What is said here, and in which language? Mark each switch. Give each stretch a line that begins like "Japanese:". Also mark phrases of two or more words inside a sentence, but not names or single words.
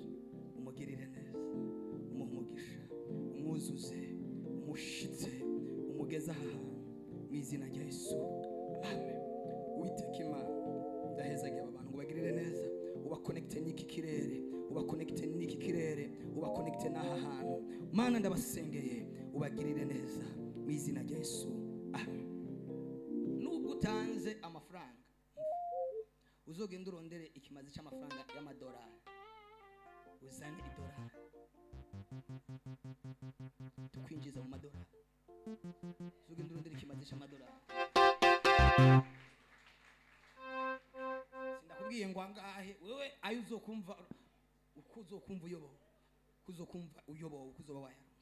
Rundi: Umugirire neza, umugisha, umwuzuze, umushitse, umugeza ahantu mu izina rya Yesu. Amen. Uiteke Imana ndahezagiye aba bantu ngo bagirire neza. ubaconnecte n'iki kirere, ubaconnecte n'iki kirere, ubaconnecte n'aha hantu. Mana ndabasengeye ubagirire neza mu izina rya Yesu. Nubwo utanze amafaranga, uzogenda urondere ikimazi cy'amafaranga y'amadolari, uzane idolari tukwinjiza mu madolari. Uzogenda urondere ikimazi cy'amadolari. Sindakubwiye ngo angahe wewe ayo uzokumva uzokumva uyobowe kuzoba wayaronse.